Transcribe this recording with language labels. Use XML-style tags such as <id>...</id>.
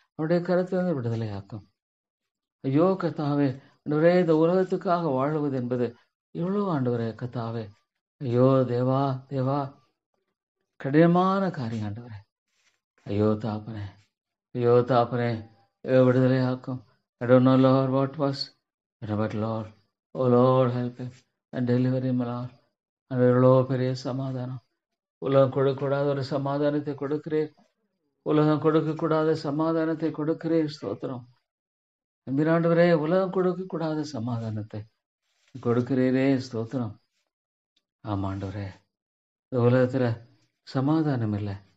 <ta>அவருடைய கருத்திலிருந்து விடுதலையாக்கும். ஐயோ கர்த்தாவே, ஆண்டவரே, இந்த உலகத்துக்காக வாழுவது என்பது எவ்வளவு ஆண்டவரே கர்த்தாவே. ஐயோ தேவா தேவா, கடினமான காரியம் ஆண்டவரே. ஐயோ தாப்பனே, ஐயோ தாப்பனே, விடுதலையாக்கும்.</ta> <en>I don't know, Lord, what was, but Lord, oh Lord, help him and deliver him, Lord.</en> <ta>அந்த எவ்வளோ பெரிய சமாதானம். உலகம் கொடுக்கக்கூடாத ஒரு சமாதானத்தை கொடுக்கிறீர். உலகம் கொடுக்கக்கூடாத சமாதானத்தை கொடுக்கிறீர். ஸ்தோத்திரம் ஆண்டவரே. உலகம் கொடுக்கக்கூடாத சமாதானத்தை கொடுக்கிறீரே. ஸ்தோத்திரம். ஆமாண்டவரே, இந்த உலகத்துல சமாதானம் இல்லை.</ta>